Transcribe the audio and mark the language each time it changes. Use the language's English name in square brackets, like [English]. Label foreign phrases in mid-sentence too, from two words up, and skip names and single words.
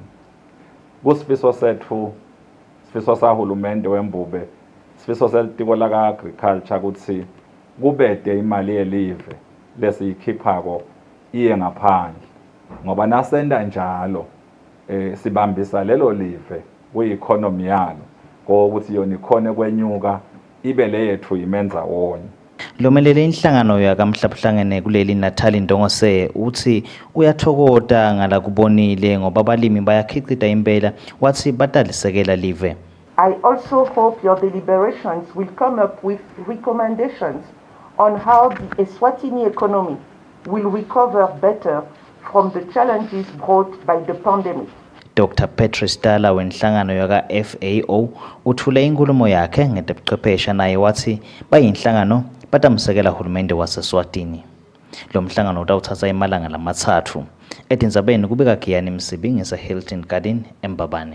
[Swati] Kusifiso sethu sifiso sahulumende wembube sifiso selitiko la agriculture ukuthi kubede imali yelive lesiyikhiphako iye ngaphandle ngoba nasenda njalo sibambisa lelo live kuyi-economy yalo ngokuthi yona ikhone kwenyuka ibe le yethu imenza wonye. Lomelele inhlangano yakamhlabuhlangene kuleli Nathali Ndongose uthi uyathokoda ngala kubonile ngoba abalimi bayakhicita impela wathi batalisekela live. [English] I also hope your deliberations will come up with recommendations on how the Eswatini economy will recover better from the challenges brought by the pandemic. [Swati] Dr. Patrice Dala wenhlangano yaka FAO uthule inkulumo yakhe ngetebuchwephesha naye wathi bayinhlangano batamsekela uhulumende waseSwatini. Lo mhlangano utawuthatha imalanga lamathathu. Etindzabeni kubika Giyani Msibi ngeseHilton Garden eMbabane.